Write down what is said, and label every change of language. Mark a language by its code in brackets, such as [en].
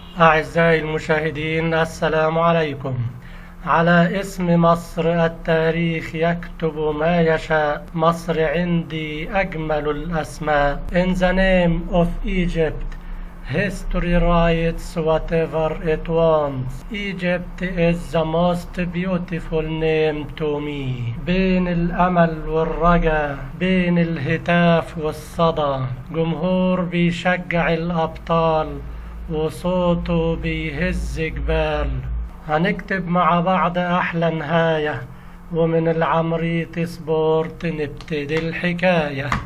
[ar] أعزائي المشاهدين، السلام عليكم. على اسم مصر التاريخ يكتب ما يشاء. مصر عندي أجمل الأسماء. [en] In the name of Egypt, history writes whatever it wants. Egypt is the most beautiful name to me. [ar] بين الأمل والرجا، بين الهتاف والصدى، جمهور بيشجع الأبطال وصوته بيهز جبال. هنكتب مع بعض أحلى نهاية، ومن العمريط سبورت نبتدي الحكاية.